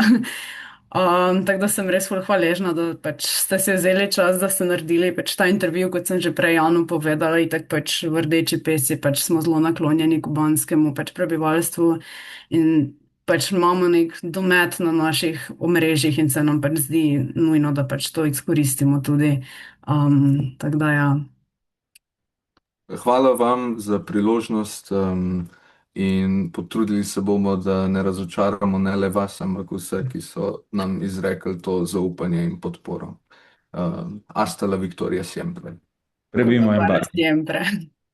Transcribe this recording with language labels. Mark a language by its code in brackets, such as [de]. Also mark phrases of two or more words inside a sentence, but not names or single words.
[sl] Tako da sem res ful hvaležna, da pač ste si vzeli čas, da ste naredili pač ta intervju, kot sem že prej Janu povedala, in tako pač v Rdeči pesi pač smo zelo naklonjeni kubanskemu pač prebivalstvu in pač imamo nek domet na naših omrežjih in se nam pač zdi nujno, da pač to izkoristimo tudi. Tako da ja. Hvala vam za priložnost, in potrudili se bomo, da ne razočaramo ne le vas, ampak vse, ki so nam izrekli to zaupanje in podporo. [es] Hasta la victoria siempre. [sl] Prebijmo [es] Para embargo. siempre.